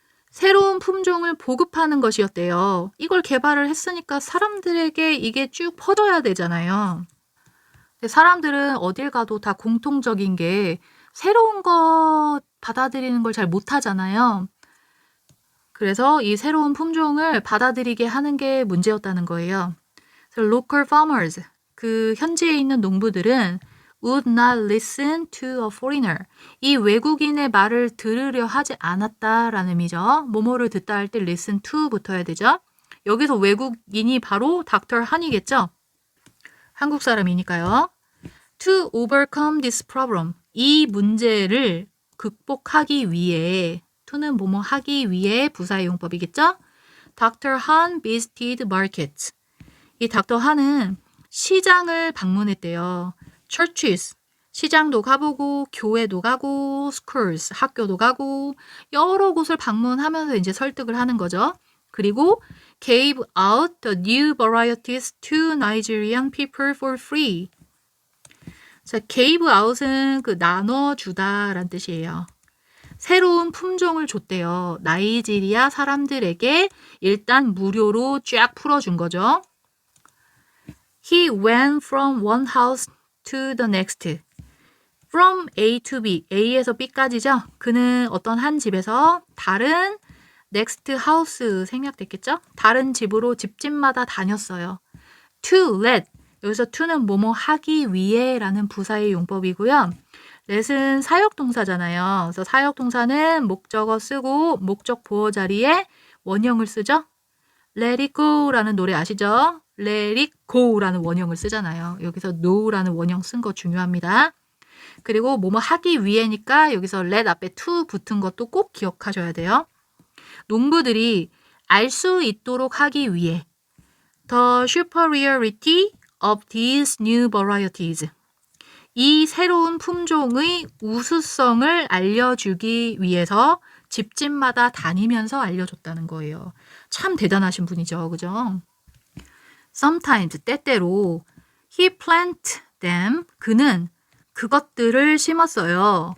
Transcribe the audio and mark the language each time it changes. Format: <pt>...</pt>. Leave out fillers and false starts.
<ko>새로운 품종을 보급하는 것이었대요. 이걸 개발을 했으니까 사람들에게 이게 쭉 퍼져야 되잖아요. 근데 사람들은 어딜 가도 다 공통적인 게 새로운 것 받아들이는 걸 잘 못하잖아요. 그래서 이 새로운 품종을 받아들이게 하는 게 문제였다는 거예요.</ko> <en>그래서 local farmers,</en> <ko>그 현지에 있는 농부들은</ko> <en>would not listen to a foreigner.</en> <ko>이 외국인의 말을 들으려 하지 않았다라는 의미죠. 뭐뭐를 듣다 할 때</ko> <en>listen to</en> <ko>붙어야 되죠. 여기서 외국인이 바로 닥터 한이겠죠. 한국 사람이니까요.</ko> <en>To overcome this problem.</en> <ko>이 문제를 극복하기 위해 to는 뭐뭐 하기 위해 부사의 용법이겠죠.</ko> <en>Dr. Han visited markets.</en> <ko>이 닥터 한은 시장을 방문했대요. churches, 시장도 가보고 교회도 가고 schools, 학교도 가고 여러 곳을 방문하면서 이제 설득을 하는 거죠. 그리고</ko> <en>gave out the new varieties to Nigerian people for free.</en> <ko>자,</ko> <en>gave out</en> <ko>은 그 나눠주다라는 뜻이에요. 새로운 품종을 줬대요. 나이지리아 사람들에게 일단 무료로 쫙 풀어준 거죠.</ko> <en>He went from one house to the next. From A to B,</en> <ko>A에서 B까지죠. 그는 어떤 한 집에서 다른</ko> <en>next house</en> <ko>생략됐겠죠? 다른 집으로 집집마다 다녔어요.</ko> <en>To let,</en> <ko>여기서 to는 뭐뭐 하기 위해 라는 부사의 용법이고요. let은 사역동사잖아요. 그래서 사역동사는 목적어 쓰고 목적 보어 자리에 원형을 쓰죠.</ko> <en>Let it go</en> <ko>라는 노래 아시죠? Let it go 라는 원형을 쓰잖아요. 여기서 no 라는 원형 쓴 거 중요합니다. 그리고 뭐뭐 하기 위해니까 여기서 let 앞에 to 붙은 것도 꼭 기억하셔야 돼요. 농부들이 알 수 있도록 하기 위해</ko> <en>The superiority of these new varieties.</en> <ko>이 새로운 품종의 우수성을 알려주기 위해서 집집마다 다니면서 알려줬다는 거예요. 참 대단하신 분이죠. 그죠?</ko> <en>Sometimes,</en> <ko>때때로</ko> <en>he planted them.</en> <ko>그는 그것들을 심었어요.</ko>